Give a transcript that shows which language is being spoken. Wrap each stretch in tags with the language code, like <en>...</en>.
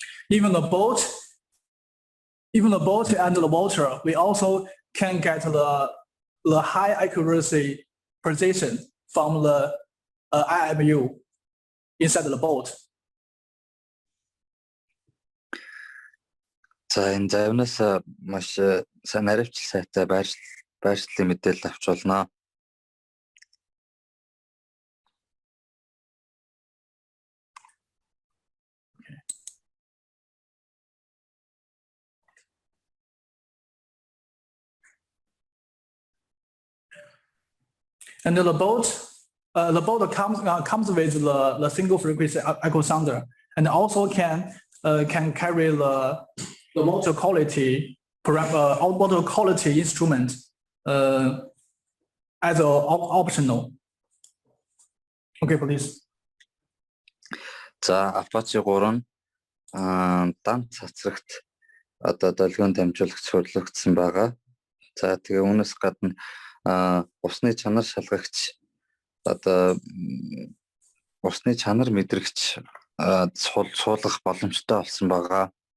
<en>Even the boat and the water, we also can get the high accuracy precision from the IMU inside the boat.</en> <mn>За энэ завнаас маш сайн наривчл сайтай байршлын мэдээлэл авч болно.</mn> <en>And the boat comes with the single frequency echo sounder, and also can carry the water quality water quality instrument as optional. Okay, please.</en> <mn>За APACHE 3 дан цацрагт одоо долгион дамжуулагч сурлагдсан байгаа. За тэгээ үүнээс гадна усны чанар шалгагч одоо усны чанар мэдрэгч суулгах боломжтой болсон байгаа.</mn>